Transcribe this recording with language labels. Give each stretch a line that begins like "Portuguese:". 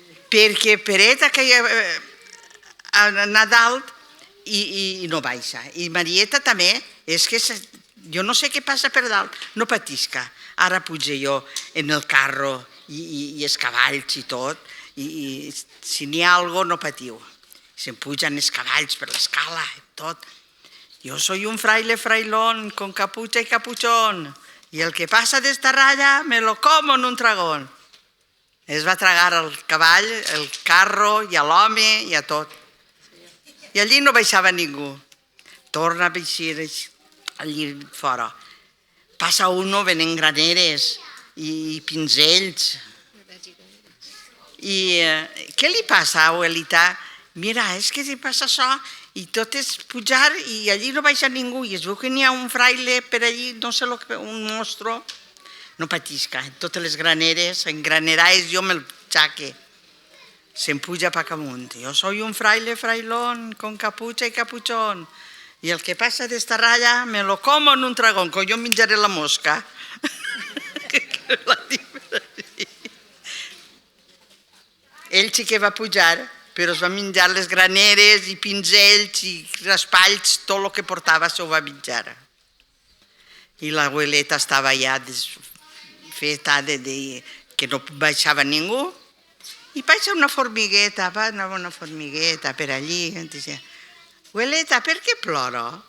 Catalan: Perquè Peret ha anat dalt i no baixa. I Marieta també, és que jo no sé què passa per dalt, no patisca. Ara puja jo en el carro i els cavalls i tot, i si n'hi ha alguna cosa no patiu. Se'n pugen els cavalls per l'escala i tot.
Spanish: Yo soy un fraile frailón, con capucha y capuchón, y el que pasa de esta raya me lo como en un dragón.
Catalan: Es va tragar el cavall, el carro, i a l'home, i a tot. I allí no baixava ningú. Torna a baixar allí fora. Passa uno venent graneres i pinzells. I què li passa, abuelita? Mira, és que li passa això i tot és pujar i allí no baixa ningú i es veu que n'hi ha un fraile per allí, no sé, un monstro. No patisca, en totes les graneres, en graneraes jo me'l xaque. Se'n puja pa amunt.
Spanish: Yo soy un fraile frailón, con capucha y capuchón, y el que pasa de esta raya me lo como en un dragón,
Catalan: que jo menjaré la mosca. Ell sí que va pujar, però es va menjar les graneres i pinzells i raspalls, tot el que portava s'ho va menjar. I l'abueleta estava ja feta que no baixava ningú, i baixa una formigueta, va una formigueta per allí, i dice, abueleta, per què plora?